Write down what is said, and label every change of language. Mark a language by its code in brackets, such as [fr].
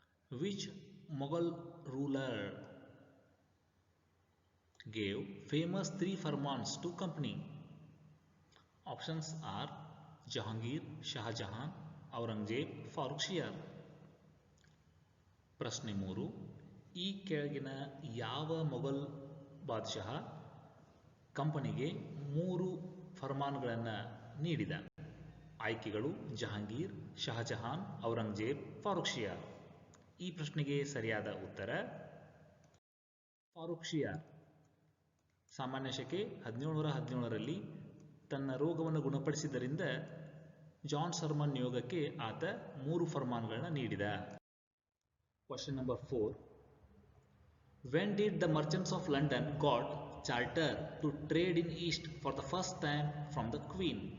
[en] Which Mughal ruler gave famous 3 farmans to company? Options are Jahangir, Shah Jahan, Aurangzeb, Farooq Shiar. [kn] ಪ್ರಶ್ನೆ 3. ಈ ಕೆಳಗಿನ ಯಾವ ಮೊಘಲ್ ಬಾದಶಾಹ ಕಂಪನಿಗೆ 3 ಫರ್ಮಾನ್ಗಳನ್ನು ನೀಡಿದ? ಆಯ್ಕೆಗಳು ಜಹಾಂಗೀರ್, ಶಹಜಹಾನ್, ಔರಂಗಜೇಬ್, ಫಾರೂಕ್ ಶಿಯಾರ್. ಈ ಪ್ರಶ್ನೆಗೆ ಸರಿಯಾದ ಉತ್ತರ ಫಾರೂಕ್ ಶಿಯಾರ್. ಸಾಮಾನ್ಯ ಶಕೆ 1717ರಲ್ಲಿ ತನ್ನ ರೋಗವನ್ನು ಗುಣಪಡಿಸಿದ್ದರಿಂದ ಜಾನ್ ಶರ್ಮನ್ ನಿಯೋಗಕ್ಕೆ ಆತ 3 ಫರ್ಮಾನ್ಗಳನ್ನು ನೀಡಿದ. [en] Question number 4. When did the merchants of London got charter to trade in East for the first time from the Queen?